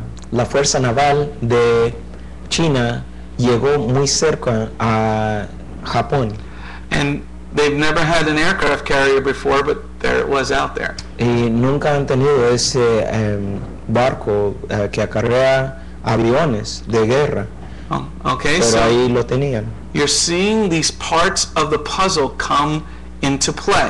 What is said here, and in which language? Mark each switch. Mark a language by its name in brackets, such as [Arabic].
[Spanish] la fuerza naval de China llegó muy cerca a Japón [English] And they've never had an aircraft carrier before, but there it was out there. [Spanish] y nunca han tenido ese barco que acarrea aviones de guerra, [English] Oh, okay, [Spanish] pero [English] so [Spanish] ahí lo tenían. [English] you're seeing these parts of the puzzle come into play.